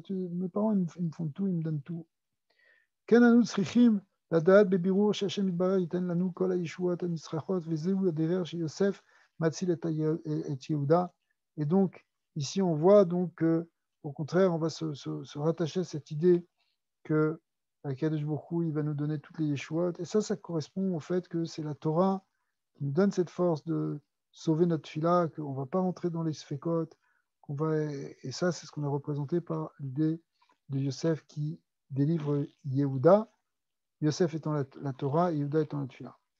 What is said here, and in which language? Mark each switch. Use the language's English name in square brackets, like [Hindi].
[French] Mes parents, ils me font tout, ils me donnent tout. [Hebrew] כן אנו צריכים לדעת בבירור שהשם יתברך ייתן לנו כל הישועות הנצרכות, וזהו הדרך שיוסף מציל את יהודה. [French] Et donc, ici on voit donc au contraire, on va se rattacher à cette idée que Akadosh Baruch Hu, il va nous donner toutes les yeshuot. Et ça correspond au fait que c'est la Torah qui nous donne cette force de sauver notre fila, qu'on ne va pas rentrer dans les sfekot, et ça, c'est ce qu'on a représenté par l'idée de Yosef qui délivre Yehuda, Yosef étant la Torah et Yehuda étant la Tfila.